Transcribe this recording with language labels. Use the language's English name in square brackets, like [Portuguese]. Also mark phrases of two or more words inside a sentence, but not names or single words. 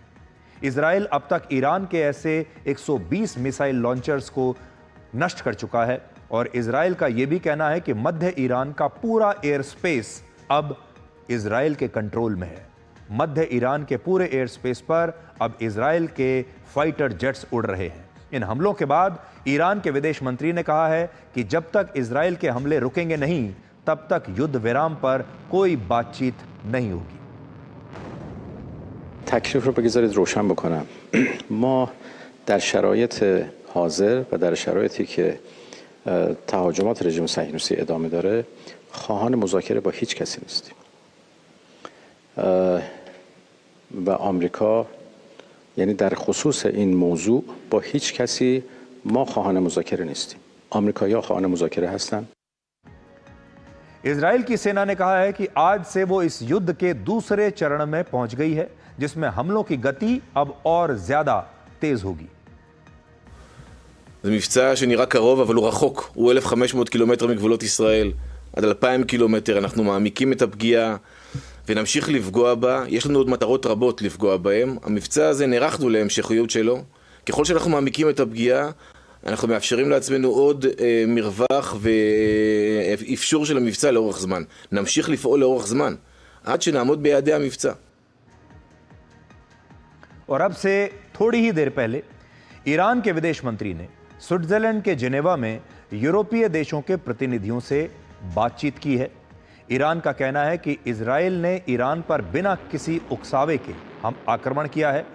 [Hindi] इजराइल अब तक ईरान के ऐसे 120 [English] missile launchers [Hindi] को नष्ट कर चुका है और इजराइल का यह भी कहना है कि मध्य ईरान का पूरा [English] air space [Hindi] अब इजराइल के कंट्रोल में है। मध्य ईरान के पूरे [English] air space [Hindi] पर अब इजराइल के [English] fighter jets [Hindi] उड़ रहे हैं। इन हमलों के बाद ईरान के विदेश मंत्री ने कहा है कि जब तक इजराइल के हमले रुकेंगे नहीं, तब तक युद्ध विराम पर कोई बातचीत नहीं होगी। [Persian] تکلیف رو بگذارید روشن بکنم. ما در شرایط حاضر و در شرایطی که تهاجمات رژیم صهیونیستی ادامه داره خواهان مذاکره با هیچ کسی نیستیم و آمریکا یعنی در خصوص این موضوع با هیچ کسی ما خواهان مذاکره نیستیم. آمریکایی‌ها خواهان مذاکره هستند. [Hindi] इजराइल की सेना ने कहा है कि आज से वो इस युद्ध के दूसरे चरण में पहुंच गई है, जिसमें हमलों की गति अब और ज्यादा तेज होगी। [Hebrew] זה מבצע שנראה קרוב אבל הוא רחוק, הוא 1,500 קילומטר מגבולות ישראל, עד 2,000 קילומטר. אנחנו מעמיקים את הפגיעה ונמשיך לפגוע בה. יש לנו עוד מטרות רבות לפגוע בהם. המבצע הזה נערכנו להמשכיות שלו. ככל שאנחנו מעמיקים את הפגיעה, אנחנו מאפשרים לעצמנו עוד מרווח ואפשור של המבצע לאורך זמן. נמשיך לפעול לאורך זמן, עד שנעמוד ביעדי המבצע. [Hindi] और अब से थोड़ी ही देर पहले ईरान के विदेश मंत्री ने स्विट्जरलैंड के जिनेवा में यूरोपीय देशों के प्रतिनिधियों से बातचीत की है। ईरान का कहना है कि इजराइल ने ईरान पर बिना किसी उकसावे के हम आक्रमण किया है।